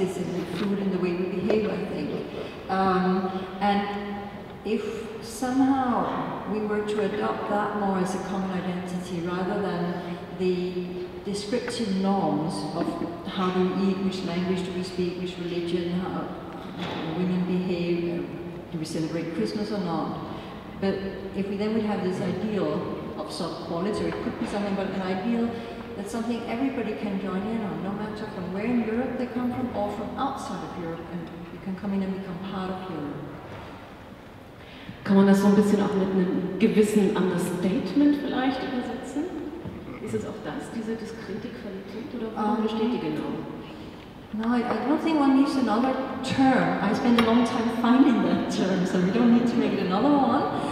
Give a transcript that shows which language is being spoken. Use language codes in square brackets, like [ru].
[en] It's in the food and the way we behave, I think. And if somehow we were to adopt that more as a common identity rather than the descriptive norms of how do we eat, which language do we speak, which religion, how women behave, do we celebrate Christmas or not. But if we then would have this ideal of sub-quality, or it could be something but an ideal that's something everybody can join in on, no matter from where in Europe they come from or from outside of Europe, and you can come in and become part of Europe. [de] Kann man das so ein bisschen auch mit einem gewissen Understatement vielleicht übersetzen? Ist es auch das, diese diskrete Qualität, oder worin besteht die genau? [en] No, I don't think one needs another term. I spent a long time finding that term, so we don't need to make it another one.